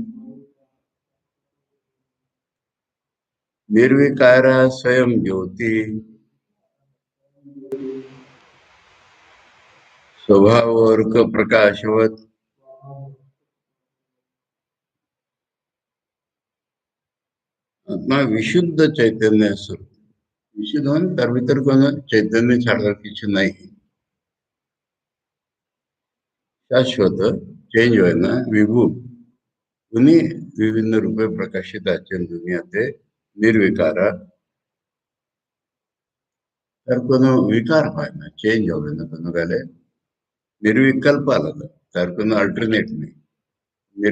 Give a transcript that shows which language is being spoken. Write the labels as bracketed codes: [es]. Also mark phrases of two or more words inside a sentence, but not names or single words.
[sa] निर्विकार स्वयं ज्योति स्वभाव वर्ग प्रकाशवत, आत्मा विशुद्ध चैतन्य स्वरूप, विशुद्ध [bn] মানে তার ভিতর কোনো চৈতন্য ছাড়ার কিছু নাই, শাশ্বত, চেঞ্জ হয় না, বিভু, উনি বিভিন্ন রূপে প্রকাশিত আছেন দুনিয়াতে, নির্বিকারা, তার কোনো বিকার হয় না, চেঞ্জ হবে না কোনো বেলায়, निर्विकल्प आलादा, তার কোনো অল্টারনেট নেই,